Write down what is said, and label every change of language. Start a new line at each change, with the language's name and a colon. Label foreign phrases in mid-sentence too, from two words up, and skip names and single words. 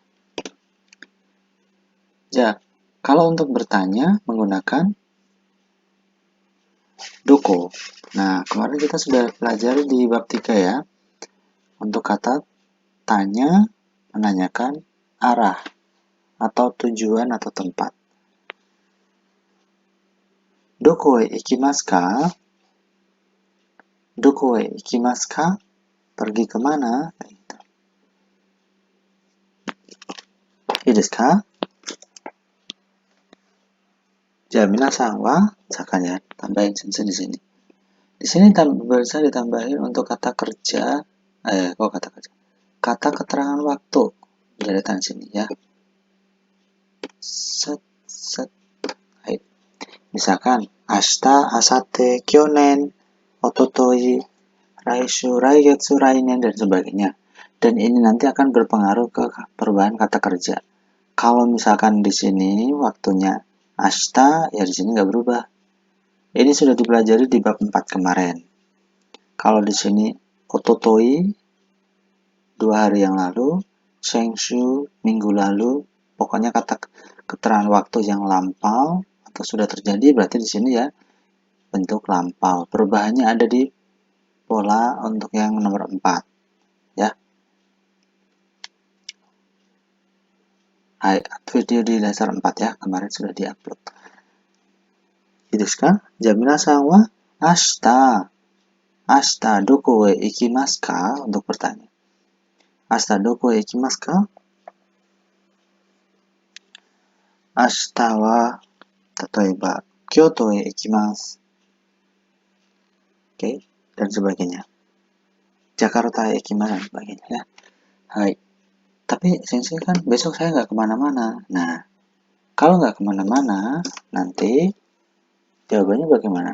Indonesian: Ja, kalau untuk bertanya menggunakan doko. Nah, kemarin kita sudah pelajari di bab 3 ya. Untuk kata tanya, menanyakan arah atau tujuan atau tempat.
Japanese: どこへ行きますか? どこへ行きますか?
Indonesian: Pergi kemana?
Japanese: いいですか? じゃ、皆さんは
Indonesian: misalkan ya, tambahin sensei di sini. Di sini bisa ditambahin untuk kata kerja, kata keterangan waktu. Bisa datang sini ya. Set. Hai.
Japanese: Misalkan 明日、あさって、去年、一昨日、来週、来月、来年,
Indonesian: dan sebagainya. Dan ini nanti akan berpengaruh ke perubahan kata kerja. Kalau misalkan di sini waktunya ashita, ya di sini nggak berubah. Ini sudah dipelajari di bab 4 kemarin. Kalau di sini ototoi 2 hari yang lalu, senshu minggu lalu, pokoknya kata keterangan waktu yang lampau atau sudah terjadi, berarti di sini ya bentuk lampau. Perubahannya ada di pola untuk yang nomor 4 ya. Hai, video di dasar 4 ya, kemarin sudah diupload.
Japanese: ですか？じゃ皆さんは明日どこへ行きますか?
Indonesian: Untuk bertanya.
Japanese: 明日どこへ行きますか？明日はたたいば京都へ行きます.
Indonesian: Oke, dan sebagainya.
Japanese: ジャカルタへ行きます
Indonesian: dan sebagainya ya. Hai. Tapi sensei kan besok saya nggak kemana-mana. Nah, kalau nggak kemana-mana, nanti jawabannya bagaimana?